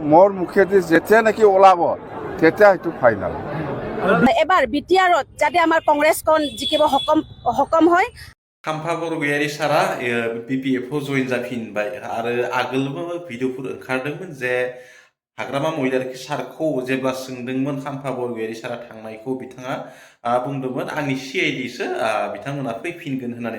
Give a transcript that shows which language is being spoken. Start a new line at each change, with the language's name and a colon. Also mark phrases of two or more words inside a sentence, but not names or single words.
Assamese: মোৰ মুখেদি যেতিয়া নেকি ওলাব তেতিয়া সেইটো ফাইনেল। এবাৰ বিটিআৰত যাতে আমাৰ কংগ্ৰেছখন জিকিব সক্ষম হয়।
Bodo: खाम्फा बरगयारि सारा BPF जइन जाफिनबाय आरो आगोलबो भिडिअफोर ओंखारदोंमोन जे हाग्रामा महिलारि सारखौ जेब्ला सोंदोंमोन खाम्फा बरगयारि सारा थांनायखौ बिथाङा बुंदोंमोन आंनि CIDसो बिथांमोना फैफिनगोन होननानै।